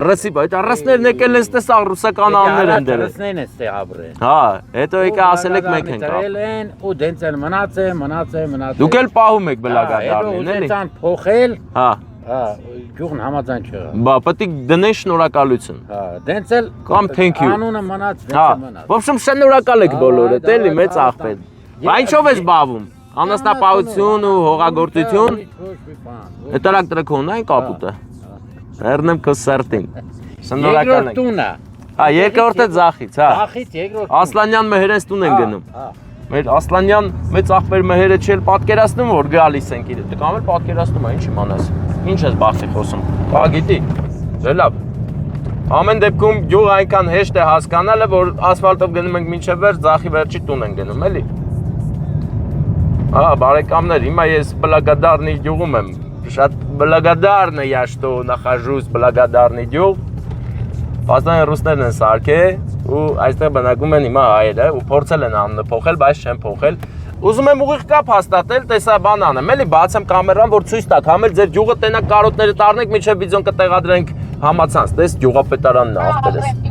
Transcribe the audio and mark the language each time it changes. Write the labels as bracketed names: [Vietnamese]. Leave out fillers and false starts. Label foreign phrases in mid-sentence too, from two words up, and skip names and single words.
[Armenian] Ռսի, այդ ռսներն եկել են ստես ռուսական անուններ են դերել։ Ռսներն են ստեղաբրել։ Հա, հետո եկա ասել եք մենք ենք ապրել են ու դենցել մնացել։ Դուք էլ պահում եք բլագադարնին, էլի։ Հետո փոխել, Հա, գյուղն համաձայն չեղավ։ բա պետք է դնեն շնորհակալություն։ Հա, դենցել [English] Կամ thank you։ [Armenian] Անունը մնաց, Հա, դենցել մնաց։ ոբշեմ շնորհակալ եք բոլորդ, էլի մեծ աղբեր։ Բա ինչով ես բավում։ Անասնապահություն ու հողագործություն։ Այդ դրանք տրքոնն այն կապուտը։ Հեռնեմ քո սերտին։ Շնորհակալ Երկրորդ ենք։ տունը։ Հա, երկրորդը ձախից, հա։ Ծախից երկրորդ։ Ասլանյան Մհերենց տուն են գնում։ Հա։ Մեր Ասլանյան մեծ աղբեր Մհերը չել պատկերացնում որ գալիս ենք իրեն։ Դու կամ էլ պատկերացնում է, ինչ իմանաս։ Ինչ ես բախտի խոսում։ Բա գիտի։ Դե լավ։ Ամեն դեպքում գյուղը այնքան հեշտ է հասկանալը, որ ասֆալտով գնում ենք մինչև վերջ, ձախի վերջի տուն են գնում, էլի։ Հա, բարեկամներ, հիմա ես բլագադարնի գյուղում եմ։ Շատ բլագադարն [Russian] я что нахожусь [Armenian] բլագադարնի գյուղ։ Պաստան ռուսներն են սարքել ու այստեղ բնակվում են հիմա հայերը ու փորձել են անունը փոխել, բայց չեն փոխել։ Ուզում եմ ուղիղ կապ հաստատել, տեսա բան անեմ, էլի բացեմ կամերան, որ ցույց տաք, համ էլ ձեր գյուղը տենակ կարոտները տառնեք, միջև վիդեոն կտեղադրենք համացանց, տես գյուղապետարանն է աղբերս։